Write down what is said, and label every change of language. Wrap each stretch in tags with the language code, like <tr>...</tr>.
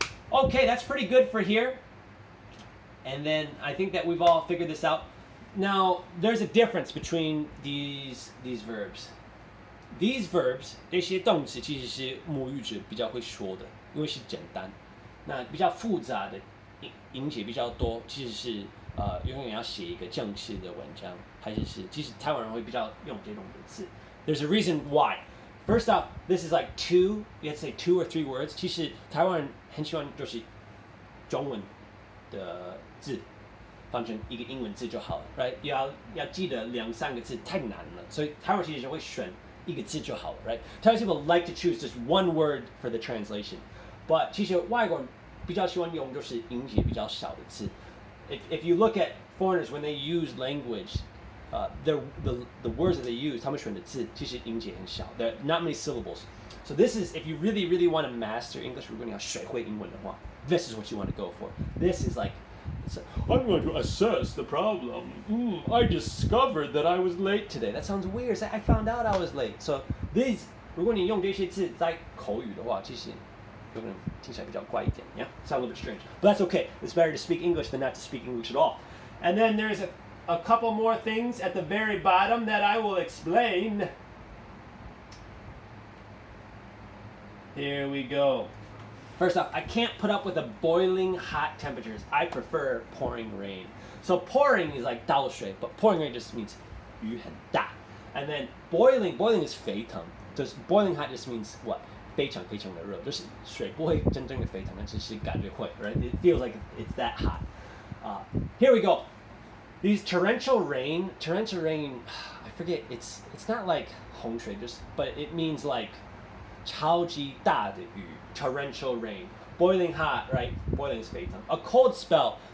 <en>Okay, that's pretty good for here. And then I think that we've all figured this out. Now, there's a difference between these verbs. These verbs,</en> <zh>这些动词其实是母语者比较会说的，因为是简单。那比较复杂的音节比较多，其实是永远要写一个正式的文章，还是其实台湾人会比较用这种的字。</zh> <en>There's a reason why. First off, this is like two. You have to say 2 or 3 words.</en> <zh>其实台湾人很喜欢就是中文的字。换成一个英文字就好了 ，right？ 要记得2、3个字太难了，所以台湾其实会选一个字就好了 ，right？</zh> <en>Chinese people like to choose just one word for the translation, but</en> <zh>其实外国人比较喜欢用就是音节比较少的字。</zh> <en>If you look at foreigners when they use language, the words that they use,</en> <zh>他们选的字其实音节很少</zh> <en>，there are not many syllables. So this is if you really want to master English,</en> <zh>如果你要学会英文的话</zh> <en>，this is what you want to go for. This is like I'm going to assess the problem. I discovered that I was late today. That sounds weird. It's like, I found out I was late. So these,</en> <zh>如果你用这些字在口语的话，其实有可能听起来比较怪一点</zh> <en>Yeah, sound a little bit strange. But that's okay. It's better to speak English than not to speak English at all. And then there's a couple more things at the very bottom that I will explain. Here we go. First off, I can't put up with the boiling hot temperatures. I prefer pouring rain. So pouring is like</en> <zh>倒水,</zh> <en>but pouring rain just means</en> <zh>雨很大.</zh> <en>And then boiling is 沸腾. Just boiling hot just means what?</en> <zh>非常非常的热，就是水不会真正的沸腾，但只是感觉会 right?</zh> <en>It feels like it's that hot. Here we go. These torrential rain, I forget. It's not like 洪水, but it means like</en> <zh>超级大的雨.</zh> <en>Torrential rain, boiling hot, right? Boiling is 沸腾. A cold spell.</en>